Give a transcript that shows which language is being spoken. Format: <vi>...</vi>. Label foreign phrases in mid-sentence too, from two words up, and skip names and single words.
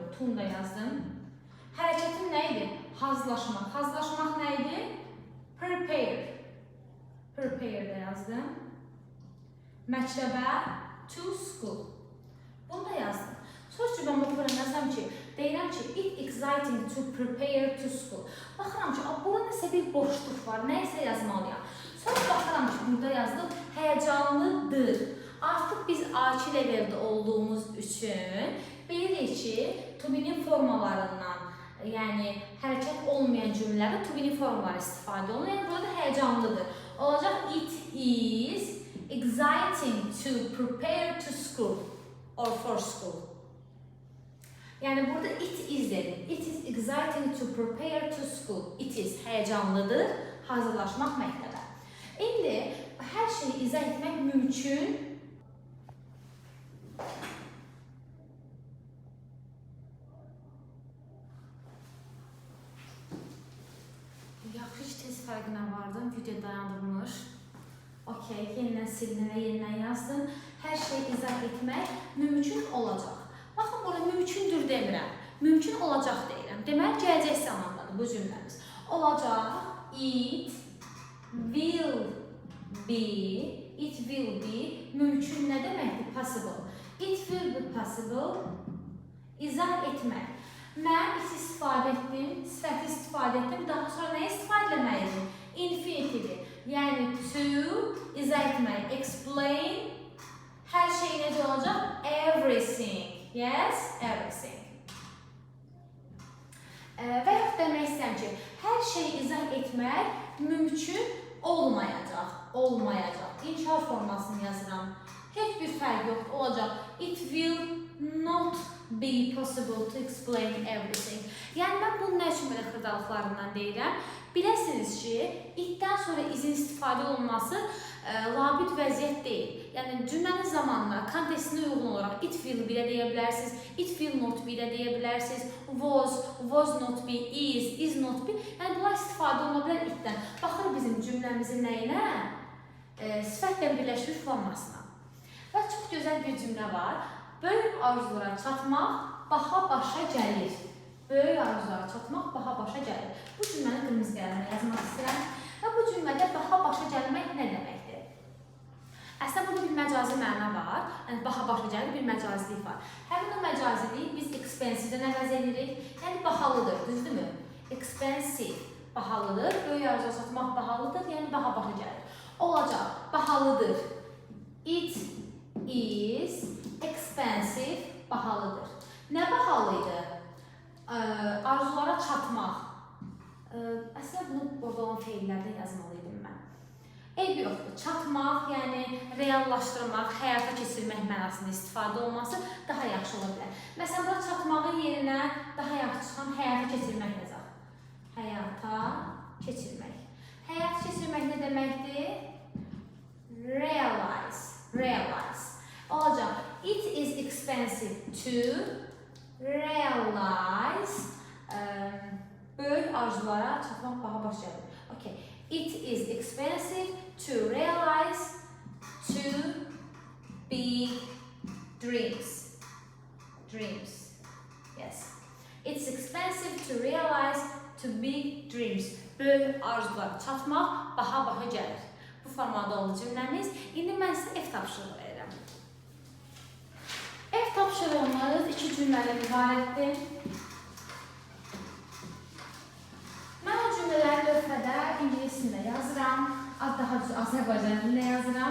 <az>To'nu da yazdım. Hərəkətim nə idi? Hazırlaşmaq. Hazırlaşmaq nə idi? Prepare. Prepare də yazdım. Məktəbə,</az> <en>to school.</en> <az>Bunu da yazdım. Sonra ki, mən bu öyrənməsəm ki, deyirəm ki,</az> <en>it exciting to prepare to school.</en> <az>Baxıram ki, burada nəsə bir boşluq var, nəyisə yazmalıyam. Sonra baxıram ki, burada yazdım, həyəcanlıdır. Artıq biz A2 leveldə olduğumuz üçün bilirik ki, to be'nin formalarından yəni hərəkət olmayan cümlələrdə</az> <en>to be</en> <az>formları istifadə olunur. Yəni burada həyəcanlıdır.</az> <en>Olacaq it is exciting to prepare to school or for school.</en> <az>Yəni burada</az> <en>it is</en> <az>dedim.</az> <en>It is exciting to prepare to school. It is</en> <az>həyəcanlıdır, hazırlaşmaq məktəbə. İndi hər şeyi izah etmək mümkün. Yaxşı ki, tez fərqinə vardım, video dayandırmış. Okey, yenidən sildim və yenidən yazdım. Hər şeyi izah etmək mümkün olacaq. Baxın, burada mümkündür demirəm, mümkün olacaq deyirəm. Deməli, gələcək zamandadır bu cümləmiz. Olacaq,</az> <en>it will be,</en> <az>mümkün nə deməkdir? Possible.</az> <en>It will be possible,</en> <az>izah etmək. Mən it istifadə etdim, sifəti istifadə etdim, daha sonra nə istifadə etməliyim? Infinitive, yəni to, izah etmək, explain, hər şey necə olacaq?</az> <en>Everything. Yes, everything.</en> <az>Və yox demək istəyirəm ki, hər şeyi izah etmək mümkün olmayacaq. İnkar formasını yazıram. Heç bir fərq yoxdur, olacaq.</az> <en>It will not be possible to explain everything.</en> <az>Yəni, mən bunun nə üçün belə xırdalıqlarından deyirəm? Biləsiniz ki, itdən sonra izin istifadə olunması labüd vəziyyət deyil. Yəni, cümlənin zamanına, kontekstinə uyğun olaraq</az> <en>it will be-</en> <az>də deyə bilərsiniz,</az> <en>it will not be-</en> <az>də deyə bilərsiniz,</az> <en>was not be, is not be.</en> <az>Yəni, bunlar istifadə oluna bilər itdən. Baxır bizim cümləmizin nəyinə? Sifətlə birləşmiş formasına. Və çox gözəl bir cümlə var. Böyük arzulara çatmaq baha başa gəlir. Böyük arzulara çatmaq baha başa gəlir. Bu cümləni qırmızı qələmlə yazmaq istəyirəm. Və bu cümlədə baha başa gəlmək nə deməkdir? Əslində burada bir məcazi məna var. Yəni baha başa gəlir bir məcazilik var. Həmin o məcazilik biz expensive-dən əvəz edirik. Yəni bahalıdır, düzdürmü? Expensive bahalıdır. Böyük arzulara çatmaq bahalıdır, yəni baha başa gəlir. Olacaq, bahalıdır.</az> <en>It is expensive,</en> <az>bahalıdır. Nə bahalıydı? Arzulara çatmaq. Əslində bunu burada olan feillərdə yazmalıydım mən. Eybi yoxdur. Çatmaq, yəni reallaşdırmaq, həyata keçirmək mənasında istifadə olması daha yaxşı ola bilər. Məsələn, burada çatmağın yerinə daha yaxşı çıxan həyata keçirmək yazaq. Həyata keçirmək. Həyata keçirmək nə deməkdir? Realize. Olacaq.</az> <en>It is expensive to realize.</en> <az>Böyük arzulara çatmaq baha başa gəlir. Okay.</az> <en>It is expensive to realize two big dreams. Yes. It's expensive to realize two big dreams.</en> <az>Böyük arzulara çatmaq baha başa gəlir. Bu formada oldu cümləmiz. İndi mən sizə ev tapşırığı verirəm. Ev tapşırığımız 2 cümlədən ibarətdir. Mən o cümlələri lövhədə ingilis dilində yazıram, daha düz Azərbaycan dilində yazıram.</az>